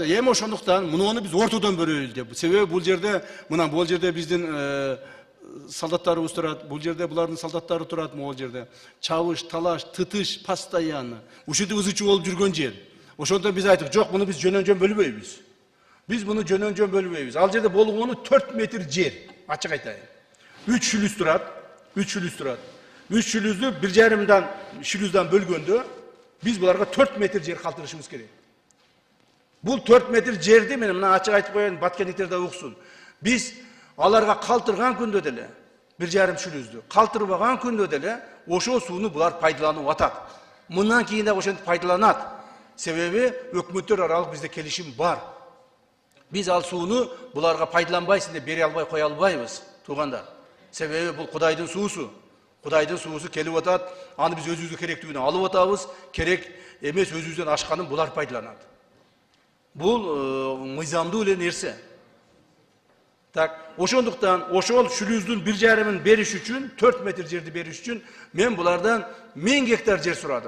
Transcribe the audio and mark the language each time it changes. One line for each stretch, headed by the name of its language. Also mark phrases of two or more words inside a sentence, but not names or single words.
Kyrgyz: Эми ошондуктан муну биз ортодон бөлөлү деп. Себеби бул жерде биздин солдаттарыбыз турат. Бул жерде булардын солдаттары турат могул жерде. Чабыш, талаш, тытыш постоянно. Ушинтип ызычуу болуп жүргөн жер. Ошондон биз айттык, жок, муну биз жөнөн-жөн бөлбөйбүз. Биз буну жөнөн-жөн бөлүбейбиз. Al жерде болгону 4 метр жер. Ачык айтайын. 3 шүлүз турат. 3 шүлүздү 1,5 бөлгөндө биз буларга 4 метр жер калтырышыбыз керек. Бул 4 метр жерди мен мына ачык айтып коеюн, баткендиктер да уксун. Биз аларга калтырган күндө деле 1,5 шүлүздү калтырбаган күндө деле ошол сууну булар пайдаланып атат. Мындан кийин да ошентип пайдаланат. Себеби өкмөттөр аралык бизде келишим бар. Биз ал сууну буларга пайдаланбайсың деп бере албай кое албайбыз, туугандар. Себеби бул Кудайдын суусу. Кудайдын суусу келип атат, аны биз өзүбүзгө керектүүнү алып атабыз, керек эмес өзүбүздөн ашканын булар пайдаланат. Бул мыйзамдуу эле нерсе. Так, ошондуктан ошол шүлүздүн 1,5-ын бериш үчүн, 4 метр жерди бериш үчүн мен булардан 1000 гектар жер сурадым.